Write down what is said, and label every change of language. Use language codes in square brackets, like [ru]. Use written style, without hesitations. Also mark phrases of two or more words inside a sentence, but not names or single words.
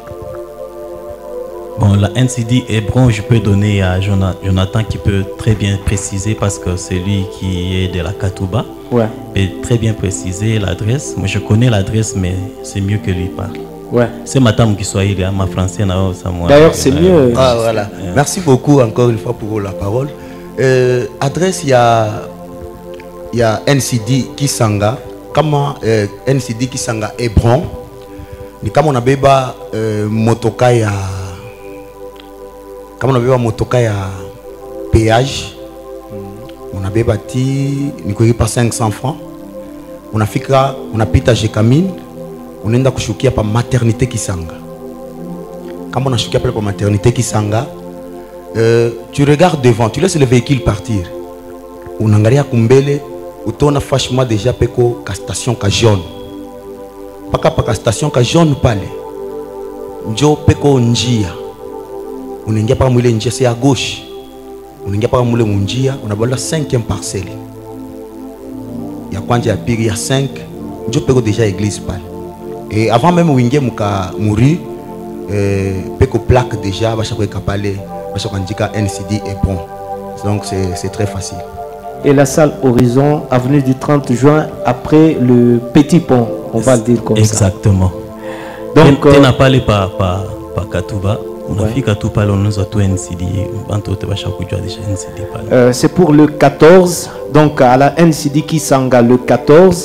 [fr] Bon, la NCD Hébron, je peux donner à Jonathan qui peut très bien préciser parce que c'est lui qui est de la Katouba. Ouais. Il peut très bien préciser l'adresse. Moi, je connais l'adresse, mais c'est mieux que lui parle. Ouais. C'est madame qui soit là, ma française. D'ailleurs, c'est mieux. Ah, voilà. Merci beaucoup encore une fois pour la parole. Adresse, il y a il y a NCD Kisanga. [sw] Comment NCD Kisanga Hébron. Ni kama unabeba motoka ya péage. Unabeba ti ni kulipa 500 francs. Unafika unapita Jekamine, unaenda kushukia pa maternité Kisanga. Kama unashukia pale pa maternité Kisanga, [fr] tu regardes devant, tu laisses le véhicule partir. [sw] Unangalia kumbele, utaona [fr] franchement déjà [sw] peko ka station ka jaune. Paka station ka jaune pale. Njo peko njia. Unaingia paka mwile njia, [fr] c'est à gauche. [sw] Unaingia paka mwile njia, unabala 5e parcelle. Ya kwanja ya pili ya 5, njo peko déjà église pale. [fr] Et avant même [sw] uingie muka muri, peko plaque déjà basha kwa pale, basha kwa ndika NCD [fr] et bon. Donc c'est très facile. Et la salle Horizon, avenue du 30 juin, après le petit pont, on va le dire comme exactement. Ça. Donc, tu n'as pas parlé par Katouba. On a fait Katouba, on nous a tout NCD. C'est pour le 14, donc à la NCD Kisanga le 14.